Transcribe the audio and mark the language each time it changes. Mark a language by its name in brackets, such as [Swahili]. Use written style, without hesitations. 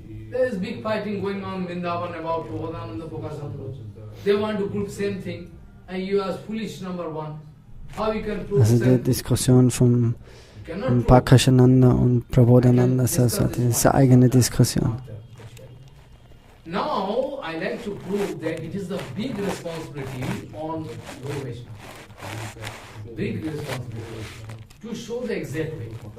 [English] There is big fighting going on in Vrindavan about Pavadananda Pokasananda. They want to prove same thing, and you are foolish number one. How you can prove [German] Also die [English] same? [German] Diskussion vom Prakashananda und Prabodhananda Saraswati, das ist eine eigene Diskussion. [English] Now I like to prove that it is the big responsibility on Guru Vaishnava. Big responsibility to show the exact way.